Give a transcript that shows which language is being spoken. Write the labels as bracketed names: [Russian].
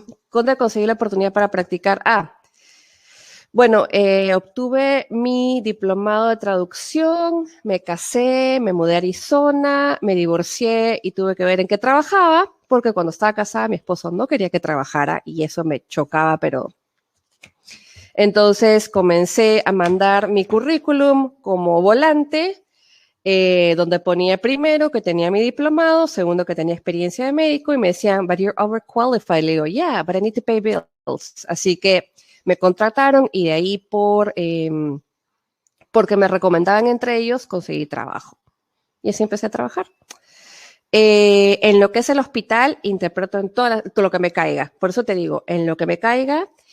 [Spanish] ¿Dónde conseguí la oportunidad para practicar? Bueno, obtuve mi diplomado de traducción, me casé, me mudé a Arizona, me divorcié y tuve que ver en qué trabajaba, porque cuando estaba casada mi esposo no quería que trabajara y eso me chocaba, pero entonces comencé a mandar mi currículum como volante, donde ponía primero que tenía mi diplomado, segundo que tenía experiencia de médico y me decían, [English] but you're overqualified. [Spanish] Le digo, [English] yeah, but I need to pay bills. [Spanish] Así que me contrataron y de ahí porque me recomendaban entre ellos, conseguí trabajo. Y así empecé a trabajar. En lo que es el hospital, interpreto en todo lo que me caiga. Por eso te digo, en lo que me caiga.